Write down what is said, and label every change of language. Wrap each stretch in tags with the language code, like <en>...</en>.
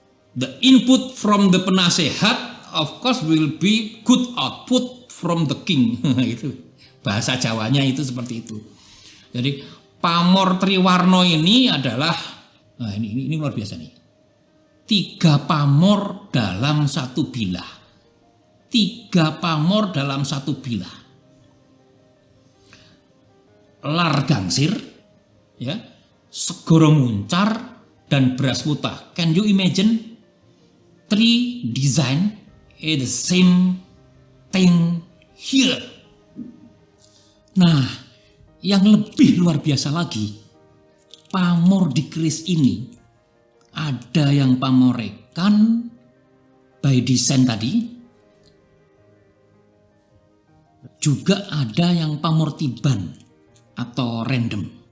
<en>The input from the penasehat of course will be good output from the king.</en> <id>Itu bahasa Jawanya itu seperti itu. Jadi pamor Triwarno ini adalah, nah ini luar biasa nih. 3 pamor dalam satu bilah. 3 pamor dalam satu bilah. Lar Gangsir, ya, Segoro Muncar, dan Beras Putah.</id> <en>Can you imagine 3 design in the same thing here?</en> <id>Nah, yang lebih luar biasa lagi, pamor di keris ini ada yang pamorekan</id> <en>by design</en> <id>tadi, juga ada yang pamortiban atau random.</id>